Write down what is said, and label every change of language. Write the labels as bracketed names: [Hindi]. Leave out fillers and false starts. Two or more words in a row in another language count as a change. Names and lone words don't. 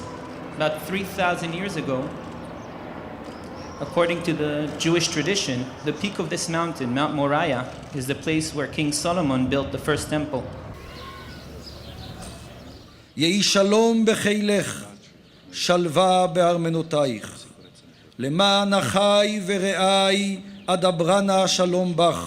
[English] About 3,000 years ago, according to the Jewish tradition, the peak of this mountain, Mount Moriah, is the place where King Solomon built the first temple. [Hebrew] יהי שלום בחילך, שלווה בארמנותייך. למען אחי ורעי אדברנה שלום בך.